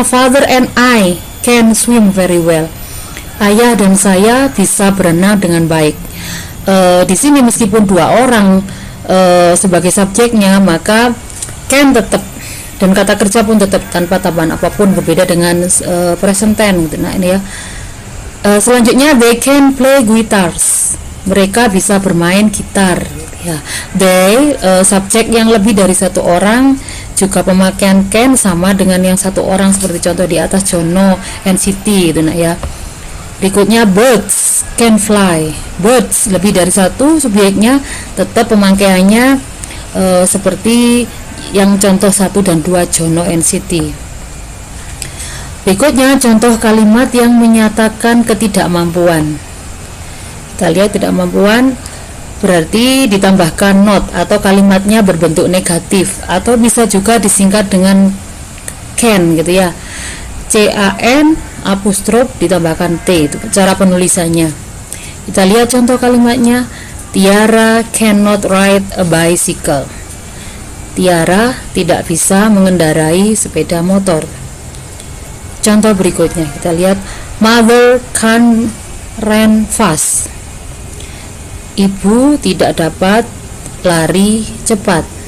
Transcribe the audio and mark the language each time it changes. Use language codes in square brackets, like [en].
[en] Father and I can swim very well. [id] Ayah dan saya bisa berenang dengan baik. Di sini meskipun dua orang sebagai subjeknya, maka can tetap, dan kata kerja pun tetap tanpa tambahan apapun, berbeda dengan present tense, gitu. Nah ini ya. Selanjutnya, [en] they can play guitars. [id] Mereka bisa bermain gitar, ya. They subjek yang lebih dari satu orang, juga pemakaian can sama dengan yang satu orang, seperti contoh di atas, Jono and Siti, itu nah ya. Berikutnya, [en] birds can fly. [id] Birds lebih dari satu subjeknya, tetap pemakaiannya seperti yang contoh 1 dan 2, Jono and Siti. Berikutnya contoh kalimat yang menyatakan ketidakmampuan. Kita lihat ketidakmampuan berarti ditambahkan not atau kalimatnya berbentuk negatif, atau bisa juga disingkat dengan can, gitu ya. CAN apostrof ditambahkan T, itu cara penulisannya. Kita lihat contoh kalimatnya. [en] Tiara cannot ride a bicycle. [id] Tiara tidak bisa mengendarai sepeda motor. Contoh berikutnya, kita lihat. [en] Mother can't run fast. [id] Ibu tidak dapat lari cepat.